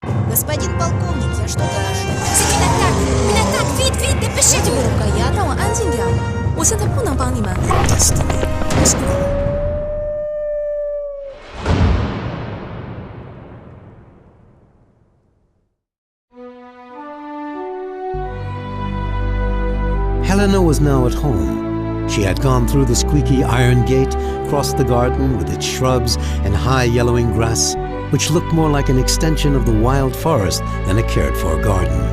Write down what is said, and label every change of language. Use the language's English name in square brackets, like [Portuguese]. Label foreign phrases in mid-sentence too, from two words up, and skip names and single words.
[Russian] Господин полковник, я что-то... [French] Une attaque! Vite, vite, dépêchez-vous! [Chinese] 让我安静点，我现在不能帮你们。 [English] Destiny was gone. Helena was now at home. She had gone through the squeaky iron gate, crossed the garden with its shrubs and high yellowing grass, which looked more like an extension of the wild forest than a cared-for garden.